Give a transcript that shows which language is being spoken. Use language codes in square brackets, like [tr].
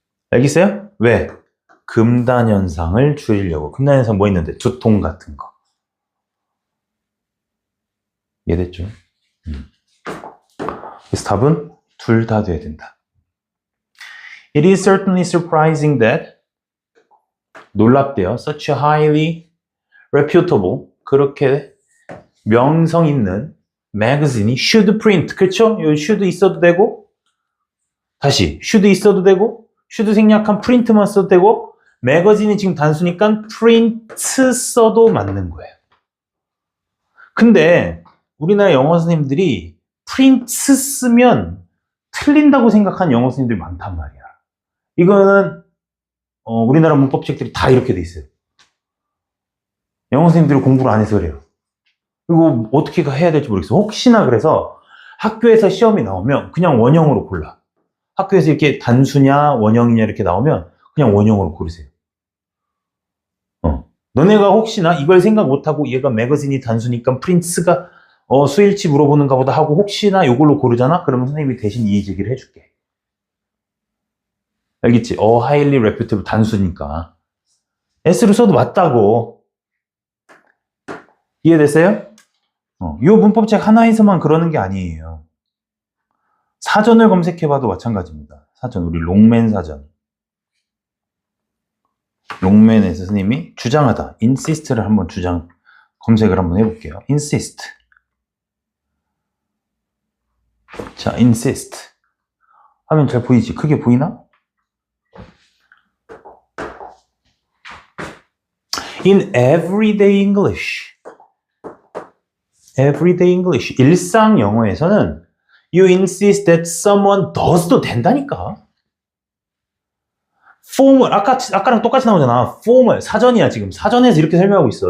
[ko] 알겠어요? 왜? 금단 현상을 줄이려고. 금단 현상 뭐 있는데? 두통 같은 거. 이해됐죠? 그래서 답은 둘 다 돼야 된다. [en] It is certainly surprising that [ko] 놀랍대요. [en] Such a highly reputable [ko] 그렇게 명성 있는 [en] magazine이 should print [ko] 그쵸? 여기 should 있어도 되고 다시 should 있어도 되고 should 생략한 print만 써도 되고 매거진이 지금 단수니까 print 써도 맞는 거예요. 근데 우리나라 영어 선생님들이 print 쓰면 틀린다고 생각하는 영어 선생님들이 많단 말이야. 이거는 우리나라 문법책들이 다 이렇게 돼 있어요. 영어 선생님들이 공부를 안 해서 그래요. 이거 어떻게 해야 될지 모르겠어. 혹시나 그래서 학교에서 시험이 나오면 그냥 원형으로 골라. 학교에서 이렇게 단수냐 원형이냐 이렇게 나오면 그냥 원형으로 고르세요. 너네가 혹시나 이걸 생각 못하고 얘가 매거진이 단수니까 프린츠가 수일치 물어보는가 보다 하고 혹시나 이걸로 고르잖아? 그러면 선생님이 대신 이의 제기를 해줄게. 알겠지? [en] highly reputable 단수니까. [ko] S로 써도 맞다고. 이해됐어요? 이 문법책 하나에서만 그러는 게 아니에요. 사전을 검색해봐도 마찬가지입니다. 사전, 우리 롱맨 사전. 롱맨에서 선생님이 주장하다, insist를 한번 검색을 한번 해볼게요. insist. 자, insist. 화면 잘 보이지? 크게 보이나? [en] In everyday English. everyday English. [ko] 일상 영어에서는 [en] you insist that someone does [ko] 도 된다니까. formal, 아까랑 똑같이 나오잖아. formal, 사전이야, 지금. 사전에서 이렇게 설명하고 있어.